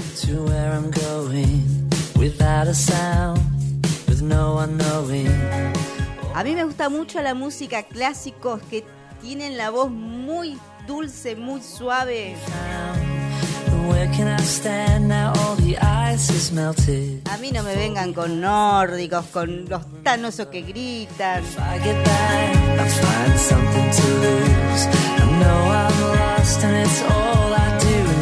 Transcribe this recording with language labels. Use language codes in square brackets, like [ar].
[en] To where I'm going, without a sound, with no one knowing. [es] A mí me gusta mucho la música clásicos que tienen la voz muy dulce, muy suave. [en] Where can I stand now? All the ice is melted. [es] A mí no me vengan con nórdicos, con los tanosos que gritan. [en] If I get back, I'll find something to lose. I know I'm lost and it's all I do.